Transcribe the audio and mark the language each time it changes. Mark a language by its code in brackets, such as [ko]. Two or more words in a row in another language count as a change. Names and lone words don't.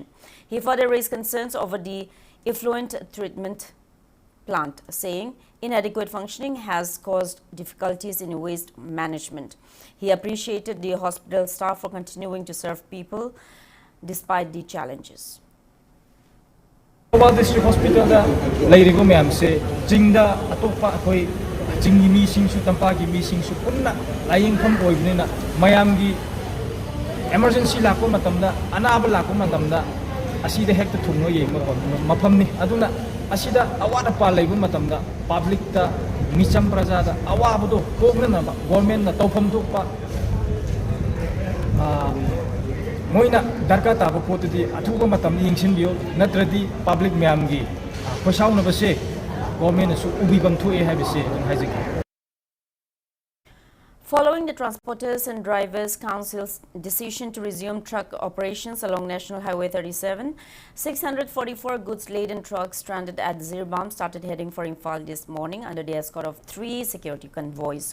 [en] He further raised concerns over the effluent treatment plant, saying inadequate functioning has caused difficulties in waste management. He appreciated the hospital staff for continuing to serve people despite the challenges. [mni] Thobal District Hospital da leirigo mayam se jingda atopa koi jingi mi singsu tampa gi mi singsu punna laying kham oibnina mayam gi emergency la ko matamda anaba la ko matamda asida hekta thungno yema mafamni aduna asida awada pa leibu matamda public ta micham praja da awabdo kokna government na tawfam thokpa moina darka taba potudi athuba matam yingsin biyo natradi public myam gi khosauna [en] base government [mni] su ubibam thoe habise haijiki. [en] Following the Transporters and Drivers Council's decision to resume truck operations along National Highway 37, 644 goods-laden trucks stranded at Zirbam started heading for Imphal this morning under the escort of 3 security convoys.